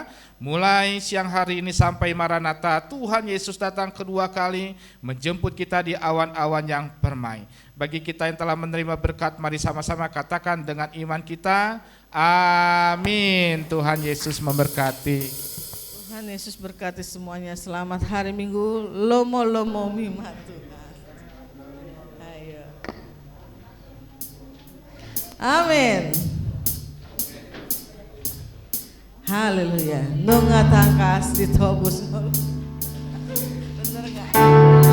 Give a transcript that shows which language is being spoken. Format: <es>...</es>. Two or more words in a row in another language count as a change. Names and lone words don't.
<id>Mulai siang hari ini sampai Maranatha, Tuhan Yesus datang kedua kali menjemput kita di awan-awan yang permai. Bagi kita yang telah menerima berkat, mari sama-sama katakan dengan iman kita, amin. Tuhan Yesus memberkati. Tuhan Yesus berkati semuanya. Selamat hari Minggu.</id> <bbc>Lomo mima</bbc> <id>Tuhan. Ayo. Amin. Haleluya.</id> <bbc>Nunga tangkas ditobus.</bbc> <id>Bener gak?</id>